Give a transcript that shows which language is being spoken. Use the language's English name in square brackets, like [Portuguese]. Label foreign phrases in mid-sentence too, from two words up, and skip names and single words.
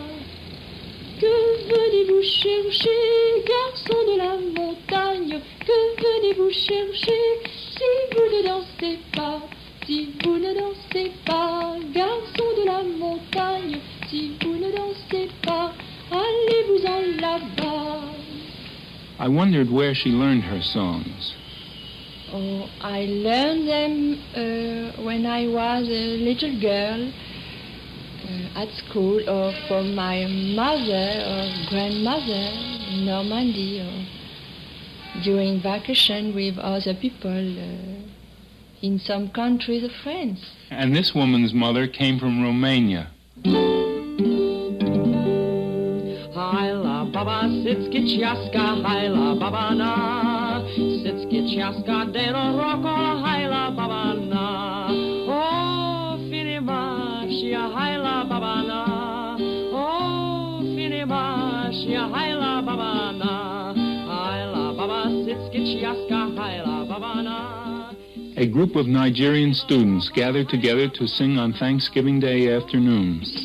[French] Que venez-vous chercher, garçons de la montagne? Que venez-vous chercher si vous ne dansez pas? Si vous ne dansez pas, garçons de la montagne, si vous ne dansez pas, allez-vous-en là-bas. [English] I wondered where she learned her songs. Oh, I learned them when I was a little girl. At school, or from my mother or grandmother in Normandy, or during vacation with other people in some countries of France. And this woman's mother came from Romania. Haila baba sitski chaska, haila baba na, sitski chaska deno roko, haila baba na. Oh, finima, shia haila baba na. Oh, finima, shia haila baba na. Haila baba sitski chaska, haila baba na. A group of Nigerian students gathered together to sing on Thanksgiving Day afternoon.